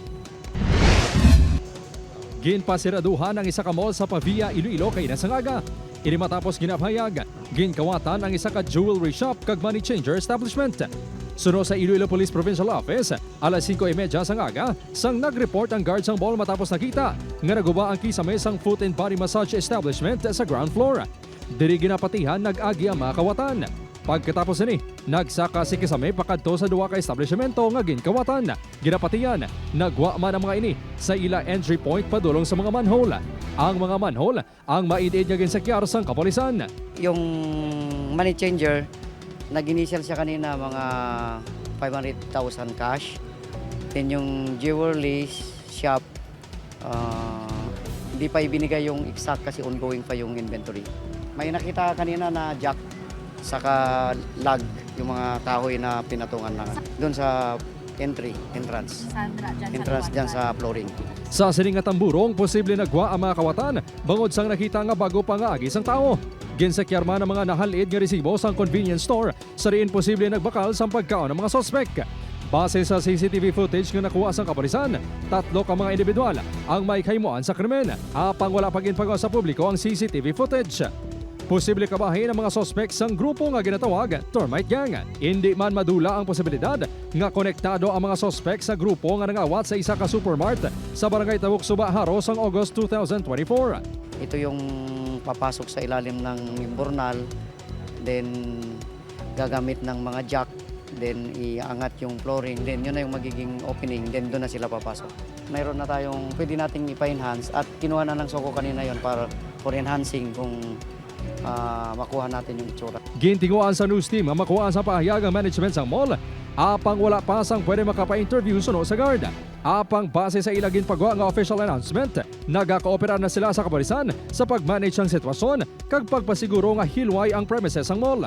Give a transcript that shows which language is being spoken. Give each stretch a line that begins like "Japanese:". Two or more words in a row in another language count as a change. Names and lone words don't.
Hiligaynon: Ginpasiraduhan ang isa ka mall sa Pavia, Iloilo kay nasangaga. Ini matapos ginapahayag, ginkawatan ang isa ka
English: jewelry shop
Hiligaynon: kag
English: money changer establishment.
Hiligaynon: Suno sa Iloilo Police Provincial Office, alas 5:30 sang aga, sang nag-report ang guard sang mall matapos nakita nga naguba ang kisame sang
English: foot and body massage establishment
Hiligaynon: sa
English: ground floor.
Hiligaynon: Diri ginapatihan nag-agi ang mga kawatan. Pagkatapos ni, nagsaka si kisame pakadto sa duwa ka establishmento nga ginkawatan. Ginapatihan, nagwa man ang mga ini sa ila entry point padulong sa mga manhole. Ang mga manhole ang maidid nga ginsakyar sang kapulisan.
Filipino: Yung
English: money changer,
Filipino: nag-initial siya kanina mga 500,000 cash. Then yung
English: jewelry shop,
Filipino: hindi pa ibinigay yung exact kasi ongoing pa yung inventory. May nakita kanina na jack, saka lag, yung mga kahoy na pinatungan na doon sa entrance dyan sa flooring.
Hiligaynon: Sa sining nga tamburong, posible nagwa ang mga kawatan bangod sang nakita nga bago pa nga agi sang tao. Ginsakyar man ang mga nahalid nga resibo sang
English: convenience store,
Hiligaynon: sa riin posible nagbakal sa pagkaon ng mga sospek. Base sa
English: CCTV footage
Hiligaynon: nga nakuha sang kapulisan, 3 ka mga individual ang may kaymuan sa krimen. Apang wala paginpagaw sa publiko ang
English: CCTV footage.
Hiligaynon: Posible kabahin ang mga sospek sang grupo nga ginatawag Termite Gang. Hindi man madula ang posibilidad nga konektado ang mga sospek sa grupo nga nangawat sa isa ka supermart sa barangay Tabuk Suba, Haro sang August 2024.
Filipino: Ito yung papasok sa ilalim ng imbornal, then gagamit ng mga jack, then iangat yung flooring, then yun na yung magiging opening, then doon na sila papasok. Mayroon na tayong pwede nating ipa-enhance at kinuha na ng Soko kanina yon para
English: for enhancing
Filipino: kung makuha natin yung itsura.
Hiligaynon: Gintinguan sa news team ang makuha sa pahayag ang management sang mall. Apang wala pa sang pwede makapa-interview suno sa guard. Apang base sa ilagin pagwa nga
English: official announcement,
Hiligaynon: nagaka-opera na sila sa kapulisan sa pag-manage ang sitwasyon kag pagpasiguro nga hilway ang premises sang mall.